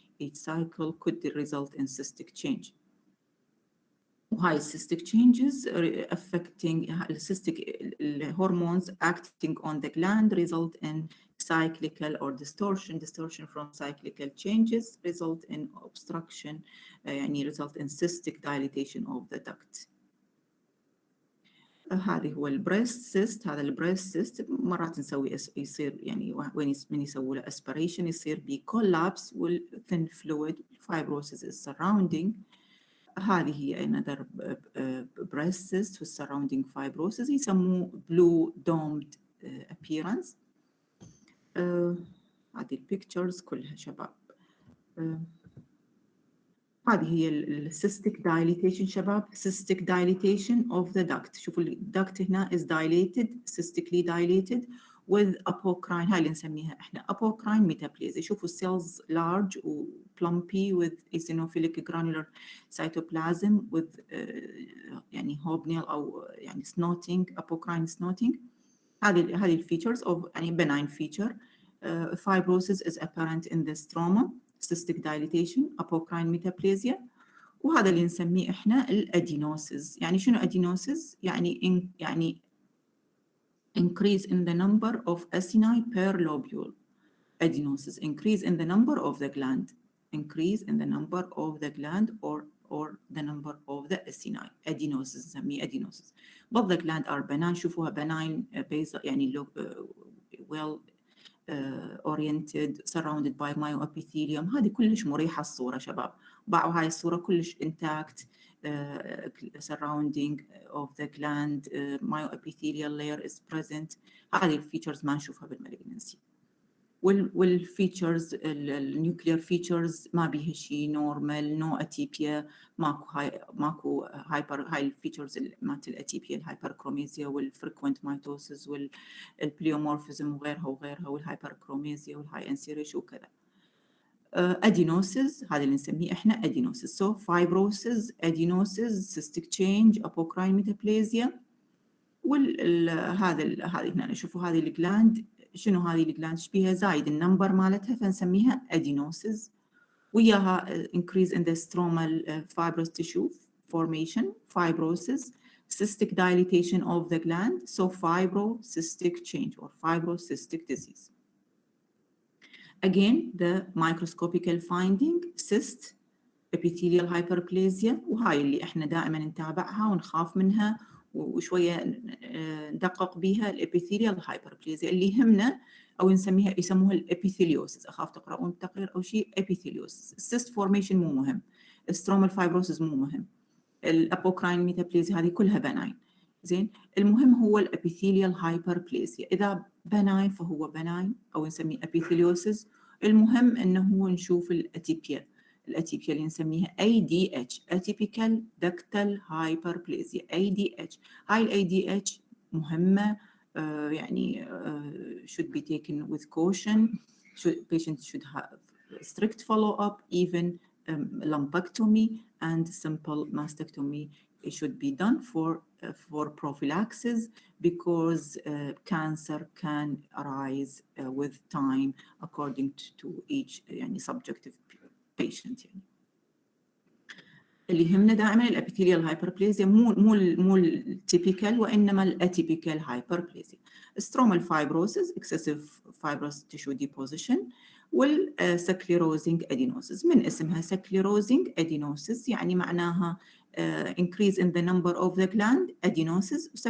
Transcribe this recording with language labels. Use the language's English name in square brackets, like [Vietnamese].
[English] Each cycle could result in cystic change. High cystic changes affecting cystic hormones acting on the gland result in cyclical or distortion. Distortion from cyclical changes result in obstruction, يعني result in cystic dilatation of the duct. [Arabic] هذه هو البريست سيست. هذا البريست سيست مرات نسوي يصير يعني وين يسووا له aspiration يصير بكولابس والثين فلويد [English] fibrosis is surrounding. [Arabic] هذه هي [English] another breast cyst with surrounding fibrosis [Arabic] يسموه [English] blue domed appearance. [Arabic] هذه البيكتشرز كلها شباب. هذه هي ال [English] cystic dilatation [Arabic] شباب. [English] cystic dilatation of the duct. [Arabic] شوفوا [English] الduct هنا is dilated, cystically dilated with apocrine. [Arabic] هاي اللي نسميها احنا apocrine metaplasia. شوفوا [English] cells large و plumpy with eosinophilic granular cytoplasm with يعني hobnail أو يعني snotting, apocrine snotting. [Arabic] هذه الفيتشرز of يعني [English] benign feature. Fibrosis is apparent in the stroma. cystic dilatation, apocrine metaplasia. [Arabic] وهذا اللي نسميه احنا الادينوسيس. يعني شنو ادينوسيس؟ يعني [English] increase in the number of acini per lobule. Adenosis, increase in the number of the gland. Increase in the number of the gland or the number of the acini. Adenosis نسميه adenosis. But the gland are benign. [Arabic] شوفوها [English] benign basal يعني well oriented, surrounded by myoepithelium. [Arabic] هذه كلش مريحة الصورة شباب. باعوا هاي الصورة كلش [English] intact, surrounding of the gland, myoepithelial layer is present. [Arabic] هذه الفيتشرز ما نشوفها بالمالجنسي. والفيتشرز النيوكلير فيتشرز ما بيها شيء نورمال، نو اتيبيا، ماكو هايبر. هاي الفيتشرز مالت الاتيبيا الهايبركروميزيا والفريكوينت مايتوسيس والبليومورفيزم وغيرها والهايبركروميزيا والهاي انسيريش وكذا. ادينوسيس هذا اللي نسميه احنا ادينوسيس. سو فايبروسيس، ادينوسيس، سيستيك تشينج، ابوكراين ميتابليزيا. هذا هنا نشوفوا هذه الجلاند. شنو هذه الجلاند؟ بيها زايد النمبر مالتها فنسميها ادينوسيس. وياها [English] increase in the stromal fibrous tissue formation, fibrosis, cystic dilatation of the gland, so fibrocystic change or fibrocystic disease. Again, the microscopical finding, cyst, epithelial hyperplasia. [Arabic] وهاي اللي احنا دائما نتابعها ونخاف منها وشوية ندقق بيها. الابيثيليال هايبربليزيا اللي يهمنا أو يسموها الابيثيليوسيس. أخاف تقرؤون التقرير أو شيء. ابيثيليوسيس. السيست فورميشن مو مهم، السترومال فايبروسيس مو مهم، الابوكراين ميتابليزيا هذه كلها بناين. زين، المهم هو الابيثيليال هايبربليزيا. إذا بناين فهو بناين أو نسميه ابيثيليوسيس. المهم إنه نشوف الاتيبيا. الاتيبيا اللي نسميها ADH Atypical Ductal Hyperplasia ADH. هاي ال ADH مهمة، يعني [English] should be taken with caution. Patients should have strict follow-up, even lumpectomy and simple mastectomy should be done for prophylaxis because cancer can arise with time according to each يعني subjective patient. [Arabic] يعني اللي يهمنا دائما الابيثيليال هايبربليزيا، مو التيبيكال وانما الاتيبيكال هايبربليزيا. سترومال فايبروسيس، [English] excessive fibrous tissue deposition [Arabic] والسكليروزنج ادينوسيس. من اسمها سكليروزنج ادينوسيس يعني معناها [English] increase in the number of the gland adenosis.